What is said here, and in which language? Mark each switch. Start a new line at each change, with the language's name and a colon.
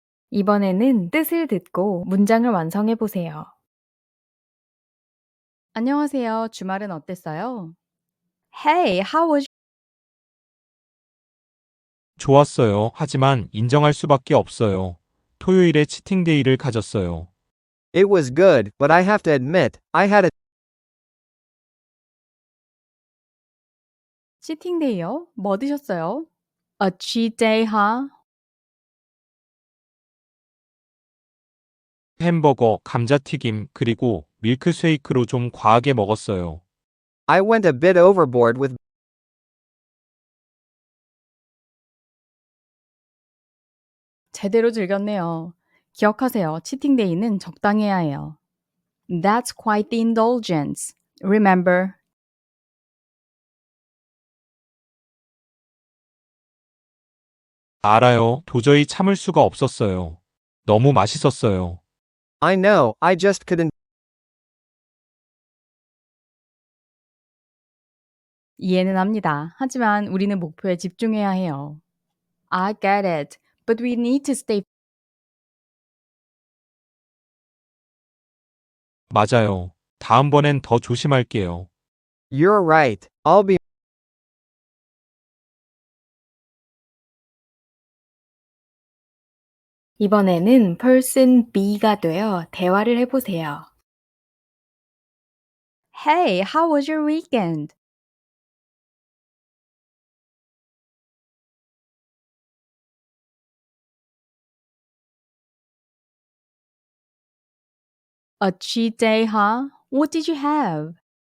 Korean: 이번에는 뜻을 듣고 문장을 완성해 보세요. 안녕하세요. 주말은 어땠어요?
English: Hey, how was
Korean: 좋았어요. 하지만 인정할 수밖에 없어요. 토요일에 치팅데이를 가졌어요.
English: It was good, but I have to admit, I had a
Korean: 치팅데이요? 뭐 드셨어요?
English: A cheat day, huh?
Korean: 햄버거, 감자튀김, 그리고 밀크쉐이크로 좀 과하게 먹었어요.
English: I went a bit overboard with
Korean: 제대로 즐겼네요. 기억하세요. 치팅데이는 적당해야 해요.
English: That's quite the indulgence. Remember,
Korean: 알아요. 도저히 참을 수가 없었어요. 너무 맛있었어요.
English: I know, I just couldn't.
Korean: 이해는 합니다. 하지만 우리는 목표에 집중해야 해요.
English: I get it, but we need to stay.
Korean: 맞아요. 다음번엔 더 조심할게요.
English: You're right, I'll be.
Korean: 이번에는 person B가 되어 대화를 해보세요.
English: Hey, how was your weekend? A cheat day, huh? What did you have?